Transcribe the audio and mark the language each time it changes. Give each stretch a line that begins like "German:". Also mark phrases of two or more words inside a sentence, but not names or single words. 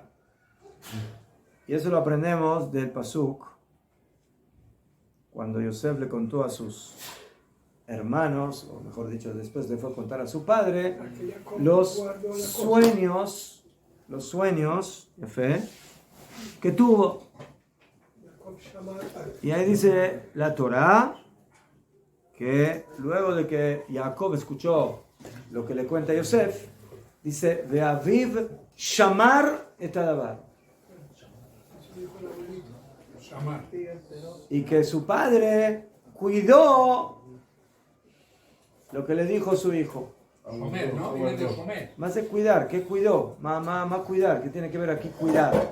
Spanish: Y eso lo aprendemos del pasuk, cuando Yosef le contó a sus hermanos, o mejor dicho, después le fue a contar a su padre, los sueños de fe que tuvo. Y ahí dice la Torá que luego de que Jacob escuchó lo que le cuenta Yosef, dice
Hebrew: ואביו שמר את הדבר,
Spanish: y que su padre cuidó lo que le dijo su hijo. Comer, ¿no? Viene de comer. Más de cuidar, ¿qué cuidó? Más cuidar, ¿qué tiene que ver aquí cuidar?